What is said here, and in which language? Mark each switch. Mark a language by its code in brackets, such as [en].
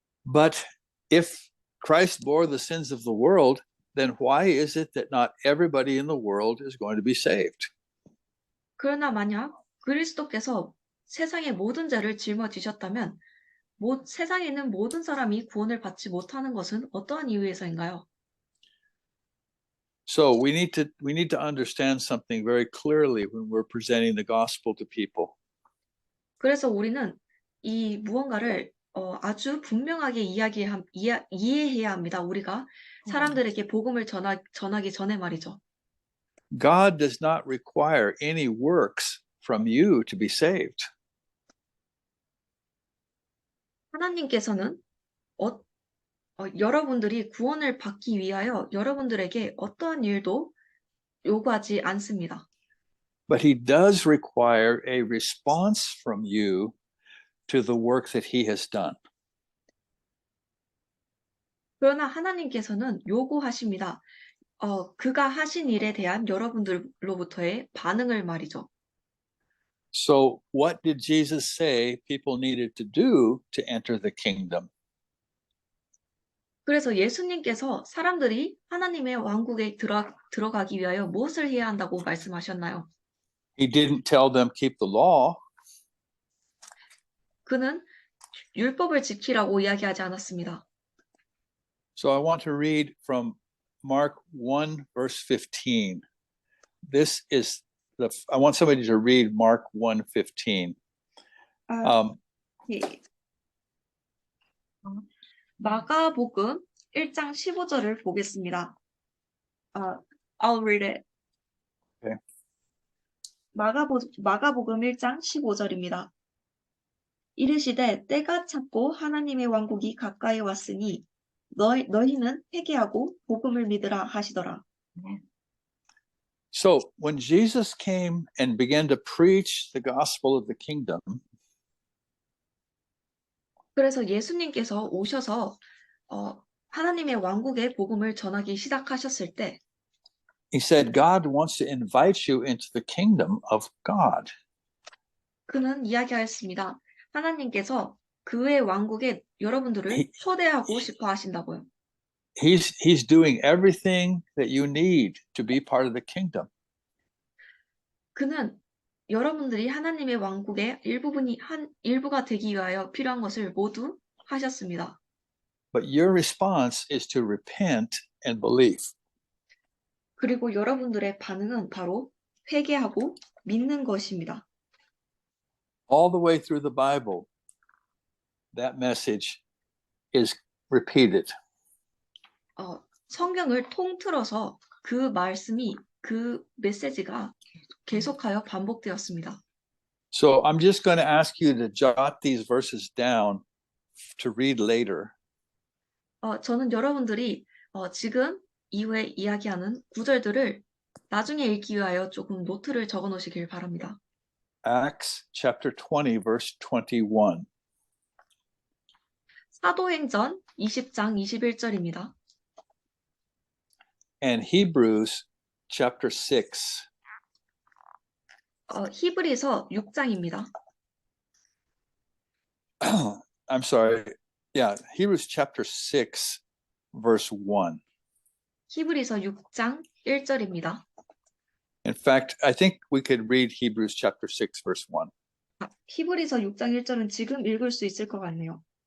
[en] But if Christ bore the sins of the world, then why is it that not everybody in the world is going to be saved? [ko] 그러나 만약 그리스도께서 세상의 모든 죄를 짊어지셨다면 세상에 있는 모든 사람이 구원을 받지 못하는 것은 어떠한 이유에서인가요? [en] So we need to understand something very clearly when we're presenting the gospel to people. [ko] 그래서 우리는 이 무언가를 아주 분명하게 이해해야 합니다. 우리가 사람들에게 복음을 전하기 전에 말이죠. [en] God does not require any works from you to be saved. [ko] 하나님께서는 여러분들이 구원을 받기 위하여 여러분들에게 어떠한 일도 요구하지 않습니다. [en] But he does require a response from you to the work that he has done. [ko] 그러나 하나님께서는 요구하십니다. 그가 하신 일에 대한 여러분들로부터의 반응을 말이죠. [en] So, what did Jesus say people needed to do to enter the kingdom? [ko] 그래서 예수님께서 사람들이 하나님의 왕국에 들어가기 위하여 무엇을 해야 한다고 말씀하셨나요? [en] He didn't tell them keep the law. [ko] 그는 율법을 지키라고 이야기하지 않았습니다. [en] So, I want to read from Mark 1, verse 15. This is I want somebody to read Mark 1:15. [ko] 예. 마가복음 1장 15절을 보겠습니다. [en] I'll read it. Okay. [ko] 마가복음 1장 15절입니다. 이르시되 때가 찼고 하나님의 왕국이 가까이 왔으니 너희는 회개하고 복음을 믿으라 하시더라. [en] So, when Jesus came and began to preach the gospel of the kingdom, [ko] 그래서 예수님께서 오셔서 하나님의 왕국의 복음을 전하기 시작하셨을 때 [en] he said, God wants to invite you into the kingdom of God. [ko] 그는 이야기하였습니다. 하나님께서 그의 왕국에 여러분들을 초대하고 싶어 하신다고요. [en] He's doing everything that you need to be part of the kingdom. [ko] 그는 여러분들이 하나님의 왕국의 일부가 되기 위하여 필요한 것을 모두 하셨습니다. [en] But your response is to repent and believe. [ko] 그리고 여러분들의 반응은 바로 회개하고 믿는 것입니다. [en] All the way through the Bible, that message is repeated. [ko] 성경을 통틀어서 그 말씀이 그 메시지가 계속하여 반복되었습니다. [en] So I'm just going to ask you to jot these verses down to read later. [ko] 저는 여러분들이 지금 이후에 이야기하는 구절들을 나중에 읽기 위하여 조금 노트를 적어 놓으시길 바랍니다. [en] Acts chapter 20, verse 21. [ko] 사도행전 20장 21절입니다. [en] And Hebrews chapter 6. [ko] 히브리서 6장입니다. [en] I'm sorry. Yeah, Hebrews chapter 6, verse 1. [ko] 히브리서 6장 1절입니다. [en] In fact, I think we could read Hebrews chapter 6, verse 1. [ko] 히브리서 6장 1절은 지금 읽을 수 있을 것 같네요.